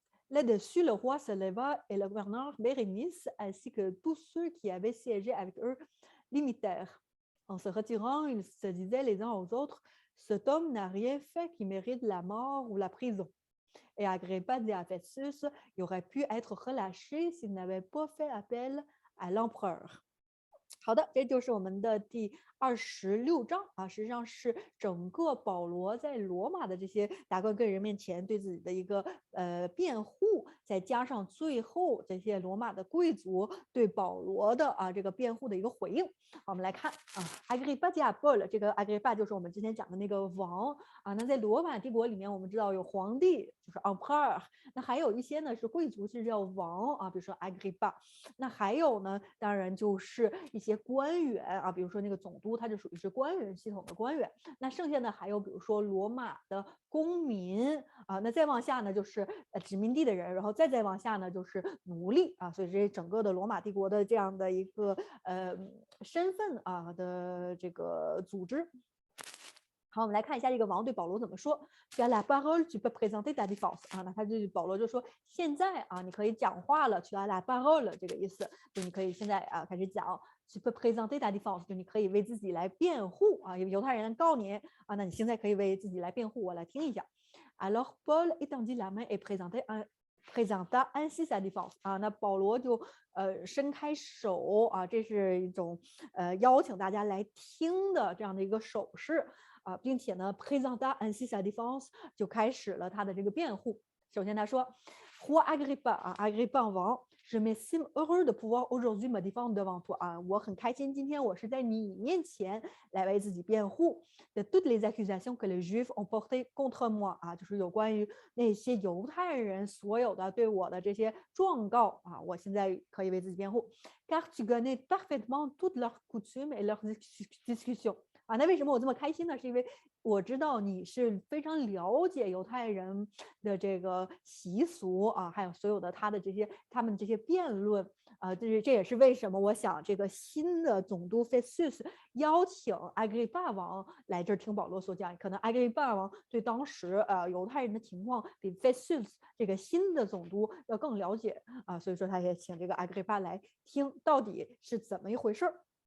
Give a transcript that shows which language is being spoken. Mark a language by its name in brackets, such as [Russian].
[French] Là-dessus, le roi se leva et le gouverneur Bérénice, ainsi que tous ceux qui avaient siégé avec eux, l'imitèrent. En se retirant, ils se disaient les uns aux autres: Cet homme n'a rien fait qui mérite la mort ou la prison. Et Agrippa dit à Festus: Il aurait pu être relâché s'il n'avait pas fait appel à l'empereur. [Chinese] 好的，这就是我们的第26章啊，实际上是整个保罗在罗马的这些达官贵人面前对自己的一个辩护，再加上最后这些罗马的贵族对保罗的这个辩护的一个回应。好，我们来看啊，Agrippa 加 Paul， 这个 Agrippa 就是我们之前讲的那个王啊。那在罗马帝国里面，我们知道有皇帝，就是 emperor， 那还有一些呢是贵族，是叫王啊，比如说 Agrippa。那还有呢，当然就是一些官员啊，比如说那个总督，他就属于是官员系统的官员。那剩下的还有比如说罗马的公民啊，那再往下呢就是殖民地的人，然后再往下呢就是奴隶啊。所以这整个的罗马帝国的这样的一个身份啊的这个组织。好，我们来看一下这个王对保罗怎么说。 [French] Tu as la parole, tu peux présenter ta défense [Chinese] 啊，那他就保罗就说，现在啊，你可以讲话了。 [French] Tu as la parole [Chinese] 这个意思，就你可以现在啊开始讲。 [French] Tu peux présenter ta défense， [Chinese] 就你可以为自己来辩护啊，有犹太人告你啊，那你现在可以为自己来辩护，我来听一下。 [French] Alors Paul étendit la main et présenta ainsi sa défense [Chinese] 啊，那保罗就伸开手啊，这是一种邀请大家来听的这样的一个手势。并且呢 [French] présenta ainsi sa défense [Chinese] 就开始了他的这个辩护。首先他说 Roi Agrippa 啊，Agrippa 王 [French] Je m'estime heureux de pouvoir aujourd'hui me défendre devant toi [Chinese] 啊，我很开心今天我是在你面前来为自己辩护。 [French] De toutes les accusations que les Juifs ont portées contre moi [Chinese] 啊，就是有关于那些犹太人所有的对我的这些状告啊，我现在可以为自己辩护。 [French] Car tu connais parfaitement toutes leurs coutumes et leurs discussions。 [Chinese] 啊，那为什么我这么开心呢？是因为我知道你是非常了解犹太人的这个习俗啊，还有所有的他们这些辩论啊，这也是为什么我想这个新的总督 Festus 邀请 Agrippa 王来这儿听保罗所讲。可能 Agrippa 王对当时犹太人的情况比 Festus 这个新的总督要更了解啊，所以说他也请这个 Agrippa 来听到底是怎么一回事儿。